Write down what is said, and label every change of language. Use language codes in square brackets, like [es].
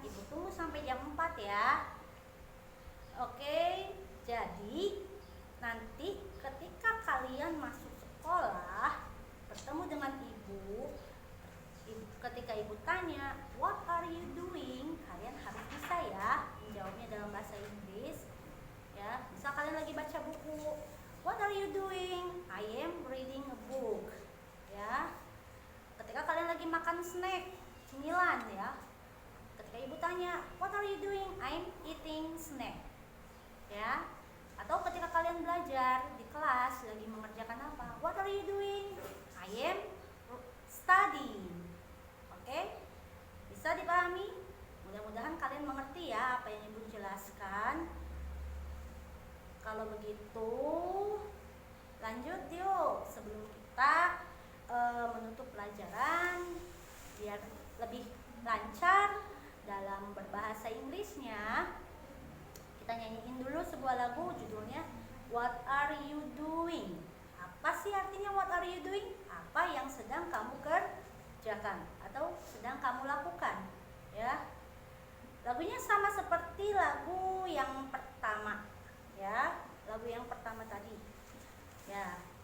[id] Ibu tunggu sampai jam 4 ya. Oke, jadi nanti ketika kalian masuk sekolah bertemu dengan ibu, ketika ibu tanya [en] what are you doing, [id] kalian harus bisa ya menjawabnya dalam bahasa Inggris ya. Misal kalian lagi baca buku, [en] what are you doing? I am reading a book [id] ya. Ketika kalian lagi makan snack, cemilan ya, ketika ibu tanya [en] what are you doing? I'm eating snack [id] ya. Atau ketika kalian belajar di kelas lagi mengerjakan apa, [en] what are you doing? I am studying. [id] Oke? Bisa dipahami? Mudah-mudahan kalian mengerti ya apa yang Ibu jelaskan. Kalau begitu lanjut yuk, sebelum kita menutup pelajaran biar lebih lancar dalam berbahasa Inggrisnya, kita nyanyiin dulu sebuah lagu judulnya What Are You Doing? Apa sih artinya [en] what are you doing? [id] Apa yang sedang kamu kerjakan atau sedang kamu lakukan ya. Lagunya sama seperti lagu yang pertama ya, lagu yang pertama tadi ya.